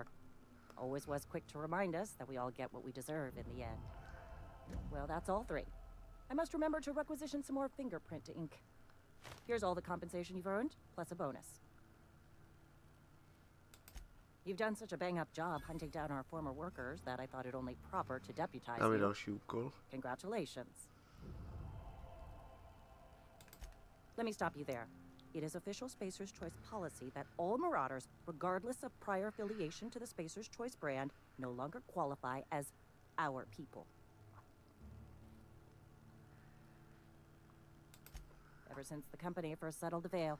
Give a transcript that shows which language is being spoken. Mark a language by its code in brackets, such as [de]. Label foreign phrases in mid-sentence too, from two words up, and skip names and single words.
[en] Always was quick to remind us that we all get what we deserve in the end. Well, that's all three. I must remember to requisition some more fingerprint ink. Here's all the compensation you've earned, plus a bonus. You've done such a bang-up job hunting down our former workers that I thought it only proper to deputize [cs] Dáme [en] you. [cs] další úkol. [en] Congratulations. Let me stop you there. It is official Spacer's Choice policy that all Marauders, regardless of prior affiliation to the Spacer's Choice brand, no longer qualify as our people. Ever since the company first settled the Veil.